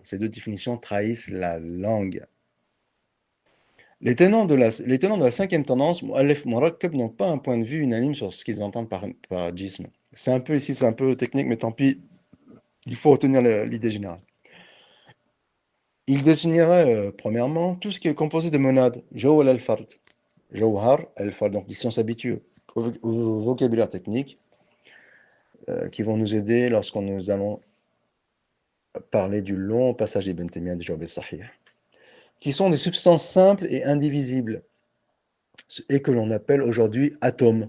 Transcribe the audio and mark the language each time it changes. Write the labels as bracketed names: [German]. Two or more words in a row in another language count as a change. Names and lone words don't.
[French] Ces deux définitions trahissent la langue. Les tenants de la cinquième tendance, [Arabic] مؤلف مركب, [French] n'ont pas un point de vue unanime sur ce qu'ils entendent par djism. C'est un peu technique, mais tant pis, il faut retenir l'idée générale. Il désignerait, premièrement, tout ce qui est composé de monades, [Arabic] جوهر الفرد. جوهر الفرد, [French] donc ici on s'habitue au vocabulaire technique qui vont nous aider lorsqu'on nous allons parler du long passage d'Ibn Taymiyyah du Jawab al-Sahih, qui sont des substances simples et indivisibles, et que l'on appelle aujourd'hui atomes.